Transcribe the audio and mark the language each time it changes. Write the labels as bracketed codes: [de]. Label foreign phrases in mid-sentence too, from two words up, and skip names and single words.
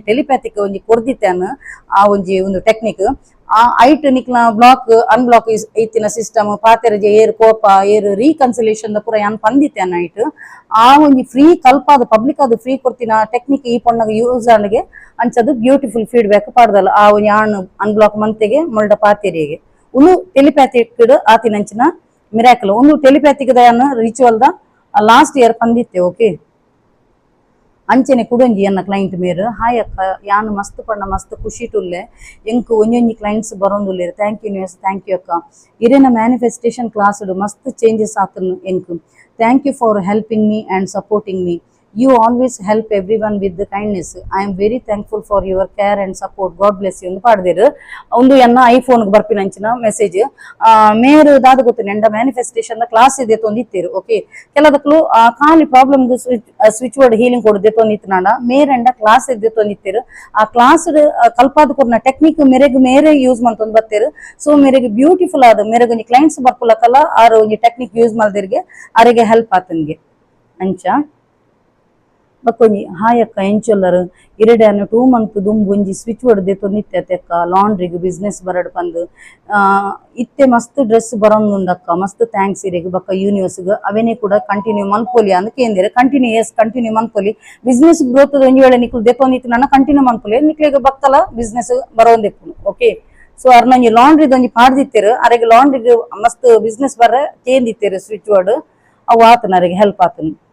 [tcy] ಟೆಲಿಪ್ಯಾಥಿಕ್ ಒಂಜಿ ಕೊಡ್ದಿತ್ತೇನು ಆ ಒಂಜಿ ಒಂದು ಟೆಕ್ನಿಕ್ ಆ ಐಟ್ ನಿಕ್ಲ [en] block unblock [tcy] ಐತಿನ ಸಿಸ್ಟಮ್ ಪಾತೆರಜೆ ಏರ್ ಕೋಪ ಏರ್ ರೀಕನ್ಸಿಲೇಷನ್ ಪೂರ ಯಾನ್ ಪಂದಿತ್ತೇನ ಐಟ್ ಆ ಒಂಜಿ ಫ್ರೀ ಕಲ್ಪಾದ ಪಬ್ಲಿಕ್ ಅದು ಫ್ರೀ ಕೊಡ್ತಿನ ಟೆಕ್ನಿಕ್ ಈ ಪೊಣ್ಣಗ ಯೂಸ್ ಆನ್ಗೆ ಅಂಚದು [en] beautiful feedback [tcy] ಪಾಡ್ದಲ್ಲ ಆ ಒಂಜಿ ಆಣ್ ಅನ್ಬ್ಲಾಕ್ ಮಂತೆಗೆ ಮೊಲ್ಡ ಪಾತೆರಿಗೆ ಒಂದು ಟೆಲಿಪ್ಯಾಥಿಕ್ ಆತಿನಂಚಿನ ಮಿರಾಕಲ್ ಒಂದು ಟೆಲಿಪ್ಯಾಥಿಕ್ ದಯನ್ನ ರಿಚುವಲ್ ದ [en] last year [tcy] ಪಂದಿತ್ತೆ ಓಕೆ ಅಂಚೆನೆ ಕುಡಂಜಿ ಎನ್ನ ಕ್ಲೈಂಟ್ ಮೇರು ಹಾಯ್ ಅಕ್ಕ ಯಾನು ಮಸ್ತ್ ಪಂಡ ಮಸ್ತ್ ಖುಷಿ ಟುಲ್ಲೆ ಎಂಕ್ ಒಂಜೊಂಜಿ ಕ್ಲೈಂಟ್ಸ್ ಬರೋಂದುಲ್ಲೇರು [en] thank you [tcy] ನ್ಯೂಸ್ [en] thank you [tcy] ಅಕ್ಕ ಇರೇನ [en] manifestation class [tcy] ಮಸ್ತ್ ಚೇಂಜಸ್ ಆತನು ಎಂಕ್ [en] thank you for helping me and supporting me you always help everyone with the kindness. I am very thankful for your care and support. God bless you [tcy] ಎಂದು ಪಾಡ್ದಿರು ಒಂದು ಎನ್ನ ಐಫೋನ್ ಬರ್ಪಿನಂಚಿನ ಮೆಸೇಜ್ ಮೇರು ದಾದ ಗೊತ್ತಿನ ಎಂಡ [en] manifestation class [tcy] ಇದೆ ತೊಂದಿತ್ತೀರು ಓಕೆ ಕೆಲದಕ್ಕಲು ಖಾಲಿ [en] problem switch word healing [tcy] ಕೊಡದೆ ತೊಂದಿತ್ತು ಮೇರೆಂಡ ಕ್ಲಾಸ್ ಇದ್ದೆ ತೊಂದಿತ್ತೀರು ಆ ಕ್ಲಾಸ್ ಕಲ್ಪಾದ ಕೊರ್ನ ಟೆಕ್ನಿಕ್ ಮೇರೆಗ್ ಮೇರೆ ಯೂಸ್ ಮಾಡ್ತೊಂದು ಬರ್ತೀರು ಸೊ ಮೇರೆಗೆ ಬ್ಯೂಟಿಫುಲ್ ಆದ ಮೇರೆಗೆ ಒಂಜಿ ಕ್ಲೈಂಟ್ಸ್ ಬರ್ಕೊಳಕಲ್ಲ ಆರು ಒಂಜಿ ಟೆಕ್ನಿಕ್ ಯೂಸ್ ಮಾಡ್ದಿರ್ಗೆ ಅವರಿಗೆ ಹೆಲ್ಪ್ ಆತನ್ಗೆ ಅಂಚ ಬಕ್ಕೊಂಜಿ ಹಾಯ್ ಅಕ್ಕ ಎಂಚೊಲ್ಲರು ಇರೆಡ್ಯಾನು 2 month ದುಂಬು ಒಂಜಿ ಸ್ವಿಚ್ ಹೊಡೆದೆ ತೊಂದಿತ್ತೆ ಅಕ್ಕ ಲಾಂಡ್ರಿಗೆ ಬಿಸ್ನೆಸ್ ಬರಡ್ ಬಂದು ಇತ್ತೆ ಮಸ್ತ್ ಡ್ರೆಸ್ ಬರೋಂದುಂಡಕ್ಕ ಮಸ್ತ್ ಥ್ಯಾಂಕ್ಸ್ ಇರೆಗ್ ಬಕ್ಕ ಯೂನಿವರ್ಸ್ಗೆ ಅವೇನೇ ಕೂಡ ಕಂಟಿನ್ಯೂ ಮನ್ಪೊಲಿ ಅಂದ್ ಕೇಂದಿರೆ ಕಂಟಿನ್ಯೂ ಮನ್ಪೊಲಿ [en] business growth [tcy] ಒಂಜಿ ವೇಳೆ ನಿಕ್ಲು ದೆತ್ತೊಂದಿತ್ತು ನನ್ನ ಕಂಟಿನ್ಯೂ ಮನ್ಪೊಲಿ ನಿಕ್ಲೆಗ್ ಬಕ್ಕಲ ಬಿಸ್ನೆಸ್ ಬರೋಂದೆಪ್ಪು ಓಕೆ ಸೊ ಅರ್ನಂಜಿ ಲಾಂಡ್ರಿದ ಒಂಜಿ ಪಾಡ್ದಿತ್ತೇರು ಅರೆಗೆ ಲಾಂಡ್ರಿಗೆ ಮಸ್ತ್ ಬಿಸ್ನೆಸ್ ಬರ ಕೇಂದಿತ್ತೇರು [en] switch word [tcy] ಅವು ಆತನ ಅರೆಗೆ ಹೆಲ್ಪ್ ಆತನು